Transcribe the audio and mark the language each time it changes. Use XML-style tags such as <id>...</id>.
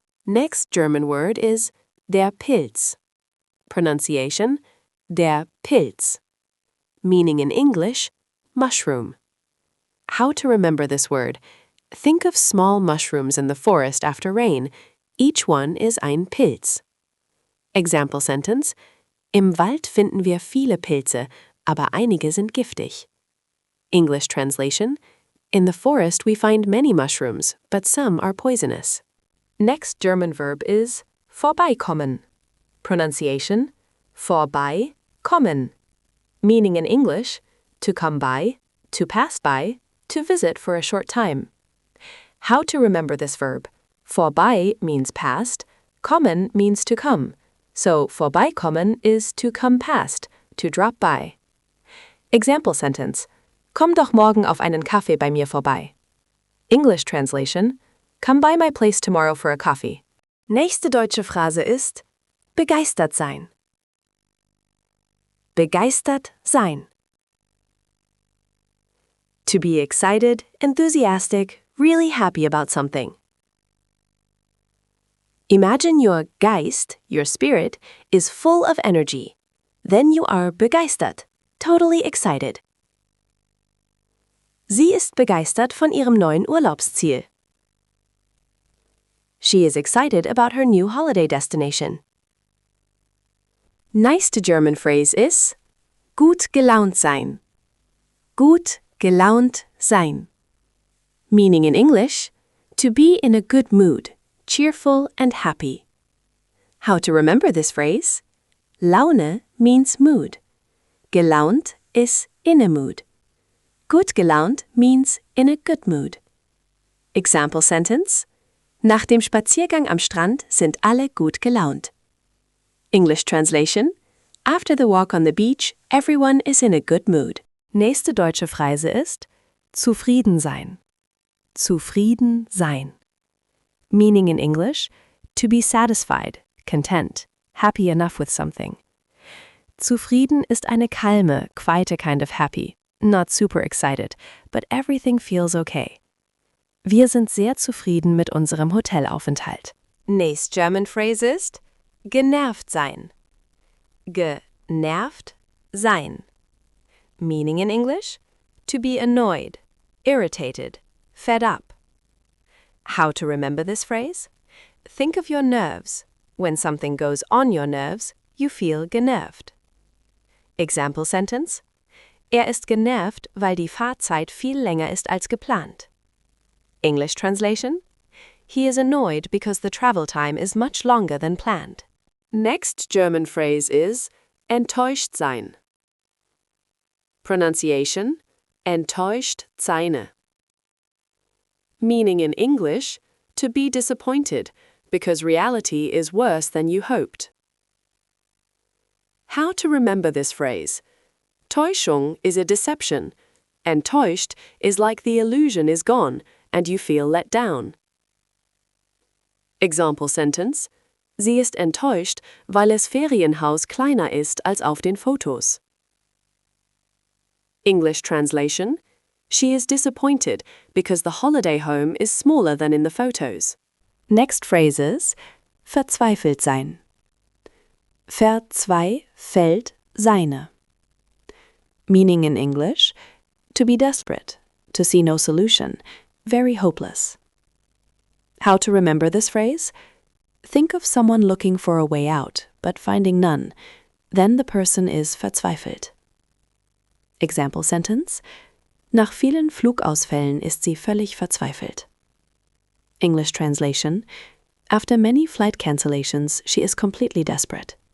<en>Next German word is der Pilz. Pronunciation: der Pilz. Meaning in English: mushroom. How to remember this word? Think of small mushrooms in the forest after rain. Each one is ein Pilz. Example sentence:</en> <de>Im Wald finden wir viele Pilze, aber einige sind giftig.</de> <en>English translation: In the forest we find many mushrooms, but some are poisonous. Next German verb is vorbeikommen. Pronunciation: vorbeikommen. Meaning in English: to come by, to pass by, to visit for a short time. How to remember this verb? Vorbei means past, kommen means to come. So vorbeikommen is to come past, to drop by. Example sentence:</en> <de>Komm doch morgen auf einen Kaffee bei mir vorbei.</de> <en>English translation: Come by my place tomorrow for a coffee.</en> <de>Nächste deutsche Phrase ist begeistert sein. Begeistert sein.</de> <en>To be excited, enthusiastic, really happy about something. Imagine your Geist, your spirit, is full of energy. Then you are begeistert, totally excited.</en> <de>Sie ist begeistert von ihrem neuen Urlaubsziel.</de> <en>She is excited about her new holiday destination.</en> <de>Nächste German phrase ist gut gelaunt sein. Gut gelaunt sein.</de> <en>Meaning in English: to be in a good mood, cheerful and happy. How to remember this phrase? Laune means mood. Gelaunt is in a mood. Gut gelaunt means in a good mood. Example sentence:</en> <de>Nach dem Spaziergang am Strand sind alle gut gelaunt.</de> <en>English translation: After the walk on the beach, everyone is in a good mood.</en> <de>Nächste deutsche Phrase ist zufrieden sein. Zufrieden sein.</de> <en>Meaning in English: to be satisfied, content, happy enough with something. Zufrieden</en> <de>ist eine</de> <en>calme, quiete kind of happy, not super excited, but everything feels okay.</en> <de>Wir sind sehr zufrieden mit unserem Hotelaufenthalt. Nächste German phrase ist genervt sein. Genervt sein.</de> <en>Meaning in English: to be annoyed, irritated, fed up. How to remember this phrase? Think of your nerves. When something goes on your nerves, you feel genervt. Example sentence:</en> <de>Er ist genervt, weil die Fahrzeit viel länger ist als geplant.</de> <en>English translation: He is annoyed because the travel time is much longer than planned. Next German phrase is enttäuscht sein. Pronunciation: enttäuscht seine. meaning in English, to be disappointed, because reality is worse than you hoped. How to remember this phrase? Täuschung is a deception. Enttäuscht is like the illusion is gone and you feel let down. Example sentence:</en> <de>Sie ist enttäuscht, weil es Ferienhaus kleiner ist als auf den Fotos.</de> <en>English translation: She is disappointed because the holiday home is smaller than in the photos. Next phrases: verzweifelt sein. Verzweifelt seine. Meaning in English: to be desperate, to see no solution, very hopeless. How to remember this phrase? Think of someone looking for a way out, but finding none. Then the person is verzweifelt. Example sentence:</en> <de>Nach vielen Flugausfällen ist sie völlig verzweifelt.</de> <en>English translation: After many flight cancellations, she is completely desperate.</en>